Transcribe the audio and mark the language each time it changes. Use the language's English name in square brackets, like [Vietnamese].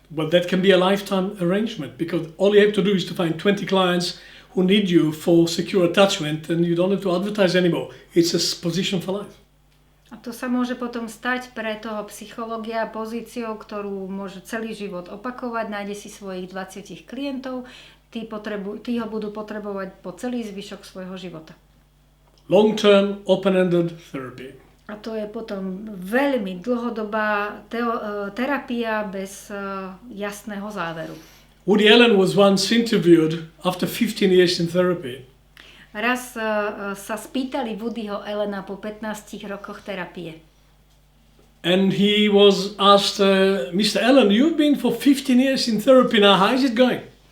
[English] Well, that can be a lifetime arrangement because all you have to do is to find 20 clients who need you for secure attachment and you don't have to advertise anymore. It's a position for life. [Slovak] A to sa môže potom stať pre toho psychológia pozíciou, ktorú môže celý život opakovať, nájde si svojich 20 klientov, tí ho budú potrebovať po celý zvyšok svojho života. [English] Long-term, open-ended therapy. [Slovak] A to je potom veľmi dlhodobá terapia bez jasného záveru. [English] Woody Allen was once interviewed after 15 years in therapy. [Slovak] Raz sa spýtali Woodyho Allena po 15 rokoch terapie. [English] And he was asked, Mr. Allen, you've been for 15 years in therapy now, how is it going?